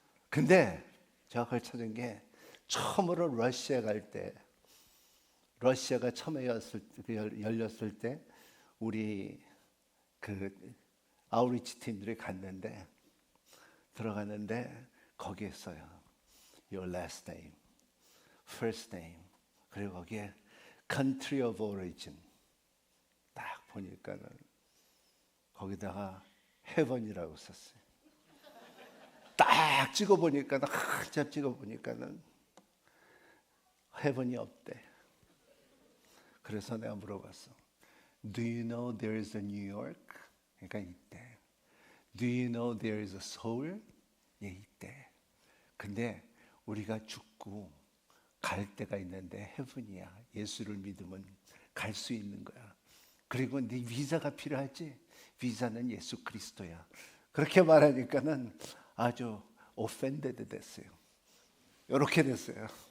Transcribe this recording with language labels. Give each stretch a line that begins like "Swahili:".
Korean: 근데 제가 그걸 찾은 게 처음으로 러시아 갈 때, 러시아가 처음에 열렸을 때 우리 그 아우리치 팀들이 갔는데 들어갔는데 거기에 써요.
English: Your last name, first name,
Korean: 그리고 거기에
English: country of origin
Korean: 딱 보니까는 거기다가 heaven이라고 썼어요. 딱 찍어보니까는 한참 찍어보니까는 heaven이 없대. 그래서 내가 물어봤어.
English: Do you know there is a New York?
Korean: 그러니까 있대.
English: Do you know there is a Seoul?
Korean: 예, 있대. 근데 우리가 죽고 갈 때가 있는데 heaven이야. 예수를 믿으면 갈 수 있는 거야. 그리고 네 비자가 필요하지? 비자는 예수 그리스도야. 그렇게 말하니까는 아주 offended 됐어요. 이렇게 됐어요.